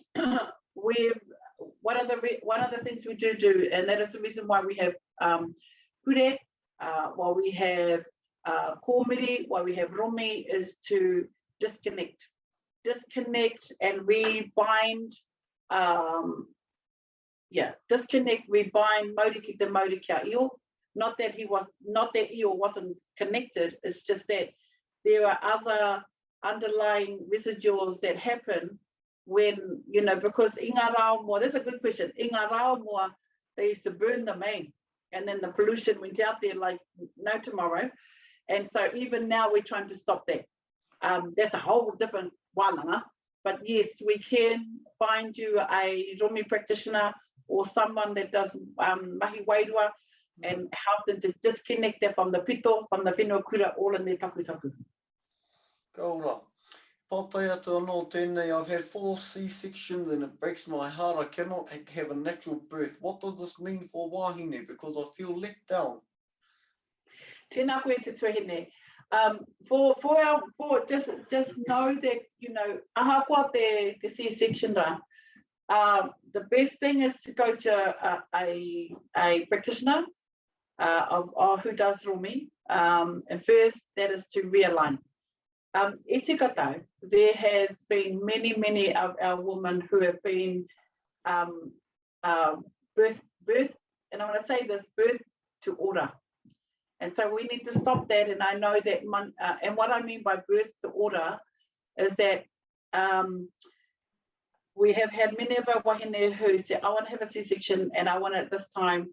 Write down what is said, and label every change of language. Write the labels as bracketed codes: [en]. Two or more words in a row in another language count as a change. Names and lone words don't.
[en] One of the things we do, and that is the reason why we have hure, why we have kōmiri, why we have romi, is to disconnect and rebind. [mi] Rebind Mauriki te Mauri kia io. [en] Not that io wasn't connected, it's just that there are other underlying residuals that happen when, you know, because [mi] i ngā rao moa, [en] that's a good question, [mi] i ngā rao moa, [en] they used to burn the main, and then the pollution went out there like no tomorrow. And so even now we're trying to stop that. That's a whole different wānanga, but yes, we can find you a romi practitioner or someone that does [mi] mahi wairua, [en] and help them to disconnect that from the pito, from the [mi] whenua kura, [en] all in their tapu. [mi] Ka ora. Pātai atu anō tēnei, [en] I've had 4 C-sections and it breaks my heart. I cannot have a natural birth. What does this mean for wahine? Because I feel let down. [mi] Tēnā koe te tuhine. [en] Just know that, you know, ahakoa the C-section ra. The best thing is to go to a practitioner who does romi. And first, that is to realign. [mi] E te katau, [en] there has been many of our women who have been birth, and I want to say this, birth to order. And so we need to stop that. And I know that, and what I mean by birth to order is that we have had many of our wahine who say, I want to have a C-section and I want it this time.